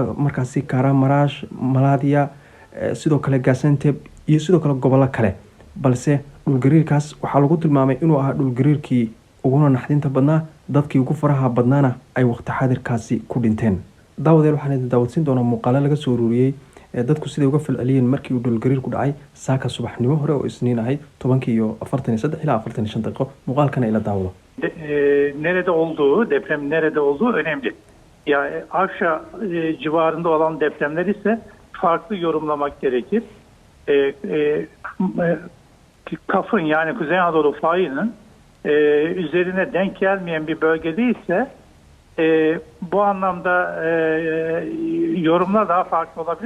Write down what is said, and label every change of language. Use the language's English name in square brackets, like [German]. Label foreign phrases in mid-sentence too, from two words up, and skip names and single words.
[Somali] markaasi Kahramanmaraş, Malatya, sidoo kale Gaziantep iyo sidoo kale gobollo kale balse dhul gariirkaas waxaa lagu tilmaamay inuu ahaa dhul gariirkii uguna naxdinta badnaa dadkii ugu faraha badnaana ay waqti xaadirkaasi ku dhinteen daawadeel waxaan idin daawadsiin doonaa muuqaalo laga soo ururiyay dadku siday uga falceliyeen markii uu dhul gariir ku dhacay saaka subaxnimo hore oo isniin ahayd 10:43 ilaa 45 daqiiqo muuqaalkana ila daawado [Turkish] nerede olduğu, deprem nerede olduğu önemli. Yani Avşa civarında olan depremler ise farklı yorumlamak gerekir. Kaf'ın yani Kuzey Anadolu fayının üzerine denk gelmeyen bir bölgede ise bu anlamda yorumlar daha farklı olabilir.